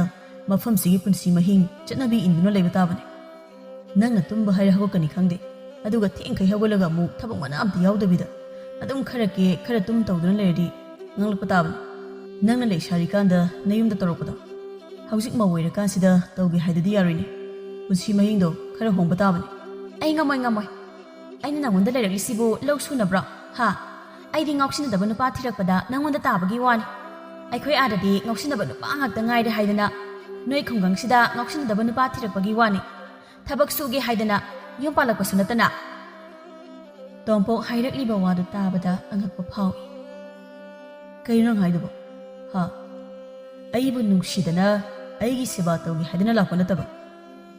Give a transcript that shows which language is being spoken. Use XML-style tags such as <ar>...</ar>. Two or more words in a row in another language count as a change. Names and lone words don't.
<mni>mafam sigi punsi mahing chatnabi induna leiba tabani nang na tumba haira hagokani khangde aduga thengkai hagolaga mu thabak mana amti yaudabida adum khara tum tawduna leiradi nganglakpa tabani nang na leishari kanda nayumda torokpada haujik ma woira kansida tawgi haidadi yaroine punsi mahingdo khara hongba tabani ai ngamoi aina nangonda leiraglisibu lau sunabra ha aidi ngauksina dabanu pa thirakpada nangonda tabagi wani Aikhoi adadi ngausinaba nupa ngakta ngaide haidana noi khungangsida ngausinaba nupa thirakpagi wani thabak suge haidana yumpalakpasu natana tompo hairakliba wadu tabada angakpa phawi kairang haidubo ha aibu nungsidana aigi seba tawgi haidana lakpa nataba</mni>